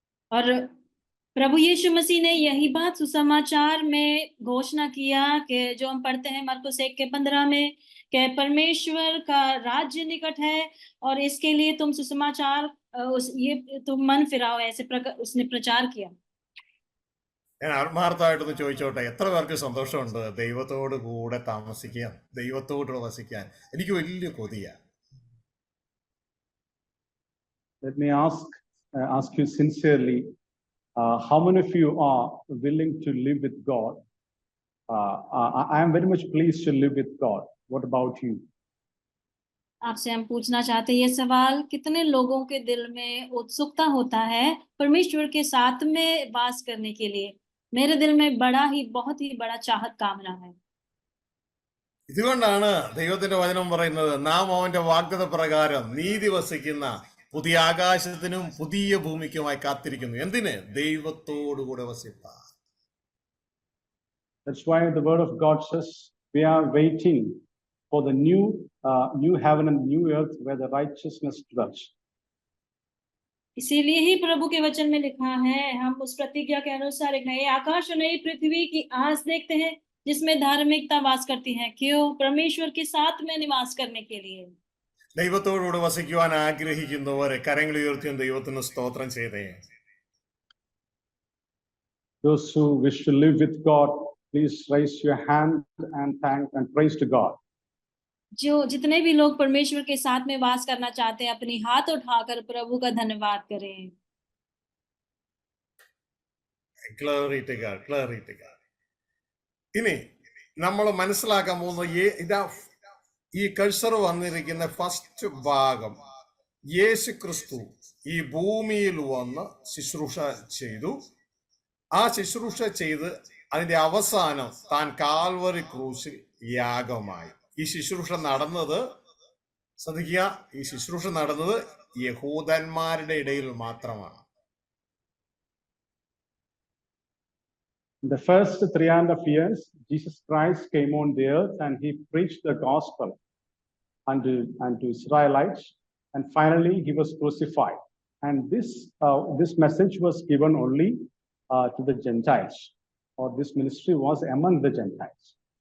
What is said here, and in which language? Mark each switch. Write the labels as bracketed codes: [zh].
[hi] और प्रभु यीशु मसीह ने यही बात सुसमाचार में घोषणा किया कि जो हम पढ़ते हैं मरकुस 1:15 में, कि परमेश्वर का राज्य निकट है और इसके लिए तुम सुसमाचार तुम मन फिराओ, ऐसे उसने प्रचार किया. [ml] ഞാൻ ആത്മാർത്ഥമായിട്ടൊന്ന് ചോദിച്ചോട്ടെ, എത്ര പേർക്ക് സന്തോഷമുണ്ട് ദൈവത്തോട് കൂടെ താമസിക്കാൻ, ദൈവത്തോട് വസിക്കാൻ? എനിക്ക് വലിയ കൊതിയാ. [en] Let me ask you sincerely, how many of you are willing to live with God? I am very much pleased to live with God. What about you? [hi] आपसे हम पूछना चाहते हैं ये सवाल, कितने लोगों के दिल में उत्सुकता होता है परमेश्वर के साथ में वास करने के लिए? मेरे दिल में बहुत ही बड़ा चाहत कामना है. [ml] ഇതുകൊണ്ടാണ് ദൈവത്തിന്റെ വചനം പറയുന്നത്, നാം അവന്റെ വാഗ്ദത്ത പ്രകാരം നീതി വസിക്കുന്ന പുതിയ ആകാശത്തിനും പുതിയ ഭൂമിക്കുമായി കാത്തിരിക്കുന്നു. എന്തിന്? ദൈവത്തോടുകൂടെ വസിപ്പാൻ. [en] That's why the word of God says we are waiting for the new heaven and new earth where the righteousness dwells. [hi] इसीलिए ही प्रभु के वचन में लिखा है, हम उस प्रतिज्ञा के अनुसार एक नए आकाश और नई पृथ्वी की आस देखते हैं जिसमें धार्मिकता वास करती है. क्यों? परमेश्वर के साथ में निवास करने के लिए. [ml] ദൈവത്തോടുകൂടെ വസിക്കുവാൻ ആഗ്രഹിക്കുന്നവരെ കരങ്ങൾ ഉയർത്തിയും ദൈവത്തിന് സ്തോത്രം ചെയ്തേ. [en] Those who wish to live with God, please raise your hand and thank and praise to God. [hi] जो जितने भी लोग परमेश्वर के साथ में वास करना चाहते हैं, अपनी हाथ उठाकर प्रभु का धन्यवाद करें. [en] Glory to God, glory to God. [ml] ഇനി നമ്മൾ മനസ്സിലാക്കാൻ പോകുന്നത് ഇതാ ഈ [en] cursor [ml] വന്നിരിക്കുന്ന [en] first [ml] ഭാഗം, യേശു ക്രിസ്തു ഈ ഭൂമിയിൽ വന്ന് ശുശ്രൂഷ ചെയ്തു. ആ ശുശ്രൂഷ ചെയ്ത് അതിന്റെ അവസാനം താൻ കാൽവറി ക്രൂശിൽ യാഗമായി. ഈ ശുശ്രൂഷ നടന്നത്, ശ്രദ്ധിക്കുക, ഈ ശുശ്രൂഷ നടന്നത് യഹൂദന്മാരുടെ ഇടയിൽ മാത്രമാണ്. [en] In the first 3.5 years, Jesus Christ came on the earth and he preached the gospel unto Israelites, and finally he was crucified. And this message was given only to the Gentiles, or this ministry was among the Gentiles.